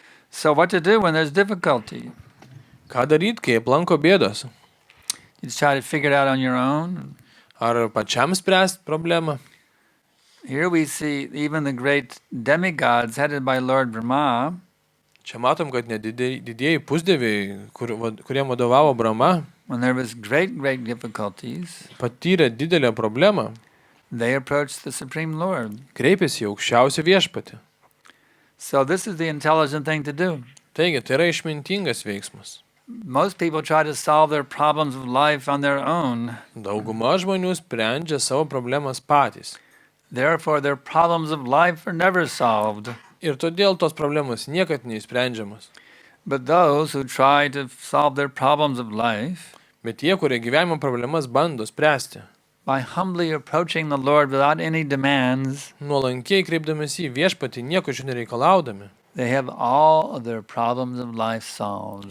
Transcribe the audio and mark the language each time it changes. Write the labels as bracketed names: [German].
[English] So what to do when there's difficulty? [Lithuanian] Ką daryti, kai aplanko bėdos? [English] You try to figure it out on your own. [Lithuanian] Ar pačiam spręsti problemą? [English] Here we see even the great demigods headed by Lord Brahma. [Lithuanian] Čia matom, kad didieji pusdieviai, kuriem vadovavo Brahma, [English] When there was great difficulties, [Lithuanian] patyrė didelę problemą, [English] they approached the Supreme Lord. [Lithuanian] kreipėsi į aukščiausią viešpatį. [English] So this is the intelligent thing to do. [Lithuanian] Taigi, tai yra išmintingas veiksmas. [English] Most people try to solve their problems of life on their own. [Lithuanian] Dauguma žmonių sprendžia savo problemas patys. [English] Therefore, their problems of life are never solved. [Lithuanian] Ir todėl tos problemos niekad neišsprendžiamas. [English] But those who try to solve their problems of life, [Lithuanian] Bet tie, kurie gyvenimo problemas bando spręsti, [English] by humbly approaching the Lord without any demands, [Lithuanian] nuolankiai kreipdamėsi į viešpatį, nieko iš jų nereikalaudami, [English] they have all of their problems of life solved.